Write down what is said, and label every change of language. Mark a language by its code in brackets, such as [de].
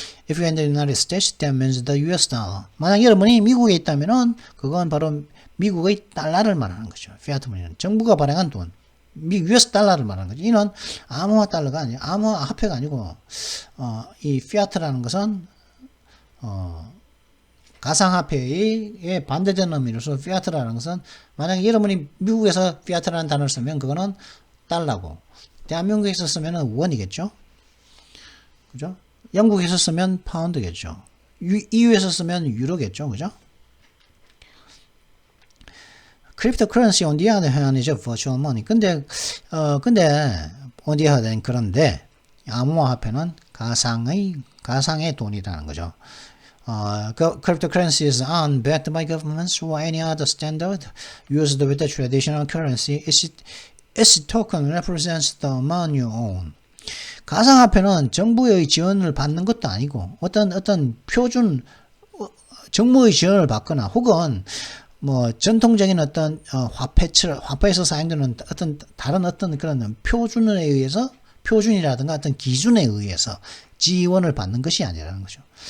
[en] If you're in the United States, that means the US dollar. [ko] 만약 여러분이 미국에 있다면은 그건 바로 미국의 달러를 말하는 거죠. 피아트 머니는 정부가 발행한 돈, US 달러를 말하는 거죠. 이는 암호화 달러가 아니에요. 암호화 화폐가 아니고 이 피아트라는 것은 가상화폐에 반대되는 의미로서 피아트라는 것은 만약 여러분이 미국에서 피아트라는 단어를 쓰면 그거는 달러고, 대한민국에서 쓰면 원이겠죠. 그죠? 영국에서 쓰면 파운드겠죠. EU에서 쓰면 유로겠죠. 그죠? [en] Cryptocurrency on the other hand is a virtual money. [ko] 근데 [en] on the other hand, [ko] 그런데 암호화폐는 가상의 돈이라는 거죠. [en] Cryptocurrency is unbacked by governments or any other standard used with the traditional currency. Its token represents the amount you own. [ko] 가상화폐는 정부의 지원을 받는 것도 아니고 어떤 표준 정부의 지원을 받거나 혹은 뭐 전통적인 어떤 화폐에서 사용되는 다른 그런 표준이라든가 어떤 기준에 의해서 지원을 받는 것이 아니라는 거죠.